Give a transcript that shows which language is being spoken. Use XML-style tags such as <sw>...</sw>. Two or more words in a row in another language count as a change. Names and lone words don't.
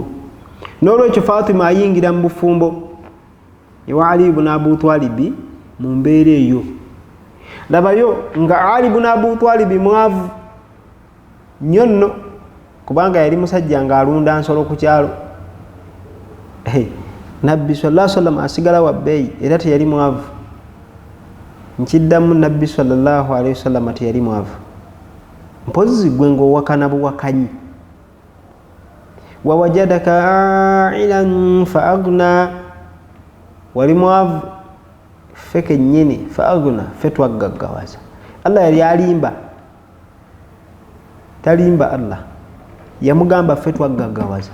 <lg>N'olwekyo Fatima ayingira mu bufumbo ewa Ali ibn Abu Talib mu mbeera eyo. Labayo nga Ali ibn Abu Talib mwavu nnyo nno, kubanga yali musajja ng'alunda nsolo ku kyalo. Nabbi</lg> <ar>صلى الله عليه وسلم</ar> <lg>asigala wa bbeeyi era teyali mwavu. Nkiddamu Nabbi</lg> <ar>صلى الله عليه وسلم</ar> <lg>teyali mwavu. Mpozi gwe ng'owakana buwakanyi.</lg> <ar>ووجدك عائلا فأغنى,</ar> <lg>wali mwavu ffe kennyini</lg> <ar>فأغنى,</ar> <lg>ffe twaggaggawaza. Allah yali alimba, talimba Allah, yamugamba ffe twaggaggawaza.</lg>